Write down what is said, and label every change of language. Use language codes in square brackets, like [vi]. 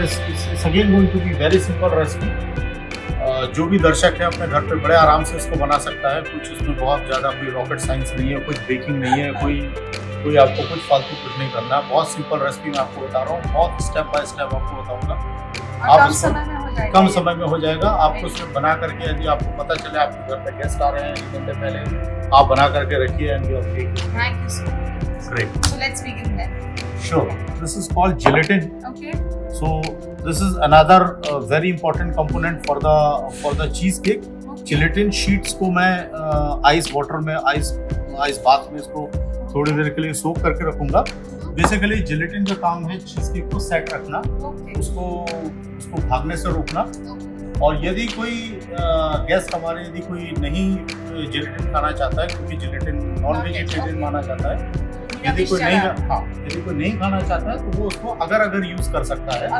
[en] It's again going to be very simple recipe. [hi] जो भी दर्शक है अपने घर पे बड़े आराम से इसको बना सकता है। कुछ इसमें बहुत ज़्यादा कोई रॉकेट साइंस नहीं है, कुछ बेकिंग नहीं है, कोई आपको कुछ फालतू कुछ नहीं करना है। बहुत सिंपल रेसिपी मैं आपको बता रहा हूँ, बहुत स्टेप बाय स्टेप आपको बताऊंगा। और कम समय में हो जाएगा। कम समय में हो जाएगा। आपको सिर्फ बना करके, यदि आपको पता चले आपके घर पे गेस्ट आ रहे हैं 1 घंटे पहले, आप बना करके रखिए [en] And you are baking. Thank you so much. Great. So let's begin then. Sure. This is called gelatin. Okay. So this is another very important component for the cheese cake. [hi] Gelatin sheets को मैं ice water में ice bath में इसको थोड़ी देर के लिए सोक करके रखूंगा। बेसिकली जिलेटिन का काम है चीज केक को सेट रखना, [en] Okay. [hi] उसको भागने से रोकना। और यदि कोई गेस्ट हमारे यदि कोई नहीं जिलेटिन खाना चाहता है, क्योंकि जिलेटिन नॉन वेजिटेरियन माना जाता है, यदि कोई नहीं खाना चाहता है तो वो उसको अगर यूज कर सकता है।